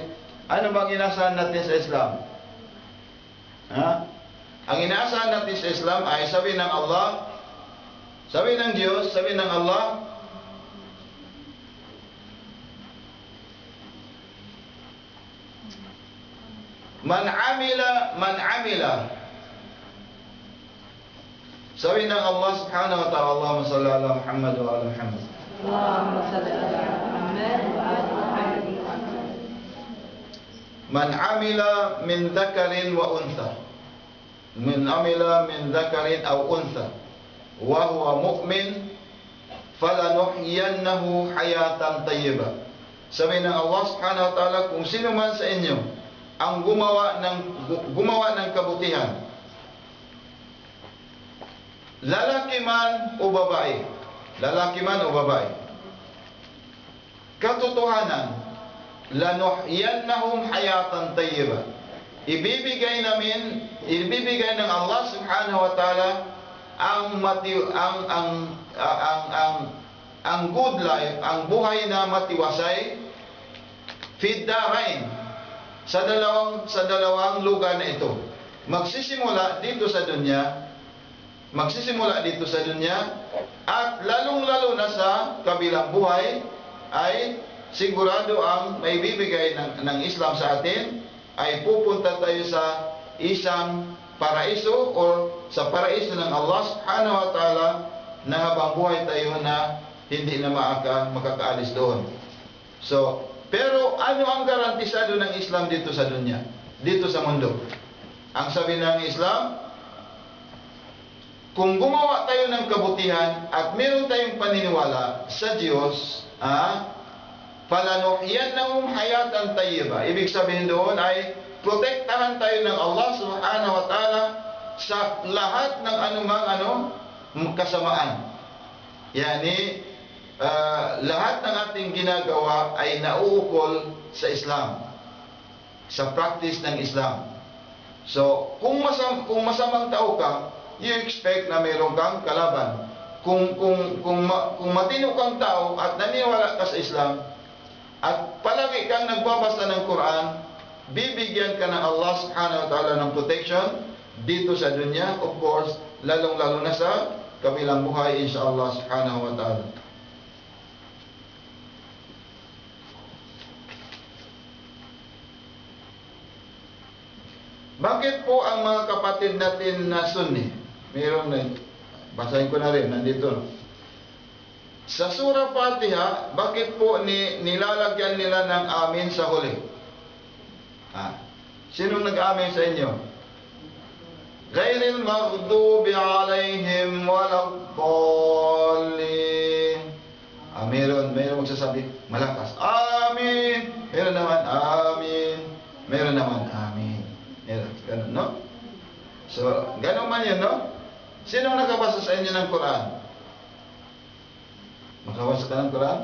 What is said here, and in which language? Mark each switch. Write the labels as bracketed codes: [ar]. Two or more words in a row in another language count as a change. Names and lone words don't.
[tl] Ano bang inaasahan natin sa Islam? Ang inaasahan natin sa Islam ay sabi ng Allah, sabi ng Diyos, sabi ng Allah, [ar] من عمل. [tl] Sabi ng [ar] الله سبحانه وتعالى، اللهم صل على محمد وعلى محمد. اللهم صل على محمد وعلى محمد. من عمل من ذكر وأنثى. من عمل من ذكر أو أنثى وهو مؤمن فلنحيينه حياة طيبة. [tl] Sabi ng Allah [ar] سبحانه وتعالى, [tl] kung sino man sa inyo ang gumawa ng kabutihan, lalaki man o babae, katotohanan, [ar] لنحيينهم حياة طيبة. [tl] Ibibigay ng Allah [ar] سبحانه وتعالى [tl] ang [en] good life, [tl] ang buhay na matiwasay, [ar] في الدارين, [tl] sa dalawang lugar na ito. Magsisimula dito sa dunya, at lalong-lalo na sa kabilang buhay, ay sigurado ang may bibigay ng Islam sa atin, ay pupunta tayo sa isang paraiso o sa paraiso ng Allah [ar] سبحانه وتعالى, [tl] na habang buhay tayo na hindi na makakaalis doon. So, pero ano ang garantisado ng Islam dito sa dunya, dito sa mundo? Ang sabi ng Islam, kung gumawa tayo ng kabutihan at meron tayong paniniwala sa Diyos, [ar] فلنحيينهم حياة طيبة. [tl] Ibig sabihin doon ay protektahan tayo ng Allah [ar] سبحانه وتعالى [tl] sa lahat ng anumang kasamaan. Yani, lahat ng ating ginagawa ay nauukol sa Islam. sa practice ng Islam. So, kung masamang tao ka, [en] you expect [tl] na mayroon kang kalaban. Kung matino kang tao at naniniwala ka sa Islam, at palagi kang nagbabasa ng Quran, bibigyan ka ng Allah [ar] سبحانه وتعالى [tl] ng protection dito sa dunya, [en] of course, [tl] lalong-lalo na sa kabilang buhay, [ar] إن شاء الله سبحانه وتعالى. [tl] Bakit po ang mga kapatid natin na Sunni, mayroon na, basahin ko na rin, nandito, no? Sa Surah Fatiha, bakit po nilalagyan nila ng amin sa huli? Sinong nag-amin sa inyo? [ar] غير المغضوب عليهم ولا الضالين. [tl] Meron magsasabi, malakas, amin. Meron naman, amin. Meron naman, amin. Meron, ganun, no? So, ganun man yun, no? Sinong nakabasa sa inyo ng Quran? Makabasa ka ng Quran?